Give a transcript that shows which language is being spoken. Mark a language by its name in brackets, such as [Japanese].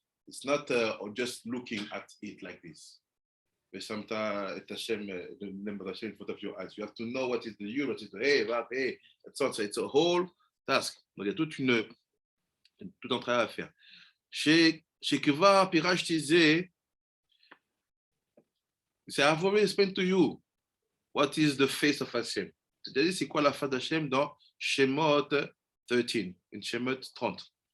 [English] It's not just looking at it like this. But sometimes Hashem, the name of Hashem in front of your eyes. You have to know what is the Yud, what is the Hey, Vav, Hey. It's a whole task. [French] Donc il y a tout un travail à faire. [Hebrew] Chez Kvar Pirash Tizé, [French] c'est [English] I've already explained to you what is the face of Hashem. [French] C'est-à-dire, c'est quoi la face d'Hashem dans Shemot 13, [English] in Shemot 30.